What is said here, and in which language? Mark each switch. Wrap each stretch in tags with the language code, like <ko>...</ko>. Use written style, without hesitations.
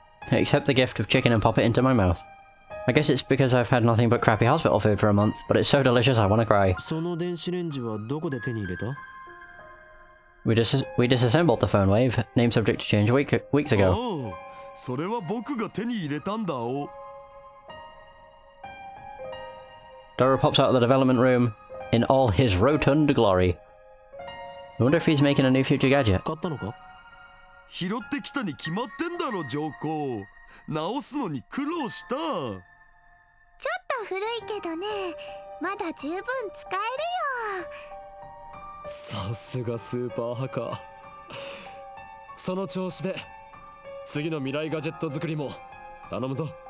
<en>I accept the gift of chicken and pop it into my mouth. I guess it's because I've had nothing but crappy hospital food for a month, but it's so delicious I want to cry.</en> <ja>その電子レンジはどこで手に入れた？</ja> <en>We disassembled the phone wave, name subject to change weeks ago.</en> <ja>ああ、それは僕が手に入れたんだお。</ja> <en>Dora pops out of the development room in all his rotund glory. I wonder if he's making a new future gadget.</en> <ja>買ったのか？拾ってきたに決まってんだろ上皇。直すのに苦労した。ちょっと古いけどね、まだ十分使えるよ。さすがスーパーハカー。その調子で次の未来ガジェット作りも頼むぞ。</ja>